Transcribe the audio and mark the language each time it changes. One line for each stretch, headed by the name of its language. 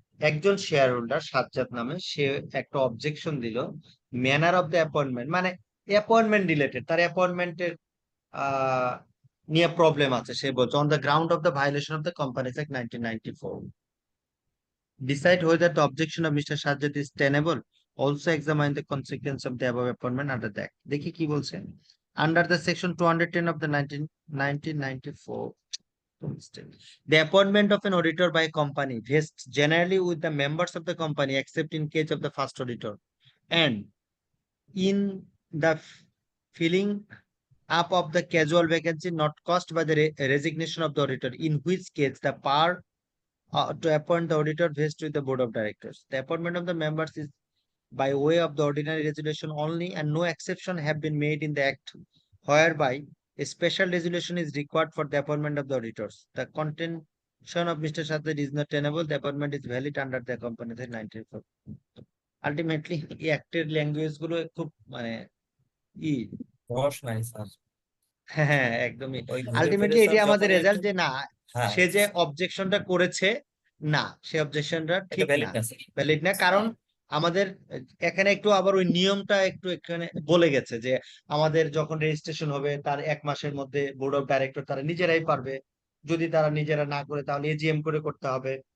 Bangla: একজন share holder Sajjad নামে, সে একটা অবজেকশন দিল
English: manner of the appointment,
Bangla: মানে অ্যাপয়েন্টমেন্ট রিলেটেড, তার অ্যাপয়েন্টমেন্টের নিয়ে প্রবলেম আছে। সে বলছে
English: On the ground of the violation of the companies act 1994। Decide whether the objection of Mr. Sajjad is tenable. Also examine the consequence of the above appointment under the act.
Bangla: দেখি কি বলছেন।
English: Under the section 210 of the 1994, the appointment of an auditor by a company vests generally with the members of the company except in case of the first auditor, and in the filling up of the casual vacancy not caused by the resignation of the auditor, in which case the power to appoint the auditor vests with the board of directors. The appointment of the members is by way of the ordinary resolution only, and no exception have been made in the act whereby a special resolution is required for the appointment of the auditors. The contention of Mr. Sajjad is not tenable. The appointment is valid under the Companies Act 1994.
Bangla: Ultimately, এই অ্যাক্টের language গুলো খুব মানে রস নাই sir, হ্যাঁ একদমই। ওই ঘুরে ফিরে আলটিমেটলি এটি স্যার আমাদের যখন রেজাল্ট একটু, যে না, হ্যাঁ সে যে অবজেকশনটা করেছে না, সে অবজেকশনটা এটা ঠিক ভ্যালিড না, না স্যার। ভ্যালিড না। কারণ আমাদের এখানে একটু আবার ওই নিয়মটা একটু এখানে বলে গেছে যে আমাদের যখন রেজিস্ট্রেশন হবে তার 1 মাসের মধ্যে বোর্ড অফ ডাইরেক্টর তারা নিজেরাই পারবে, যদি তারা নিজেরা না করে তাহলে এজিএম করে করতে হবে।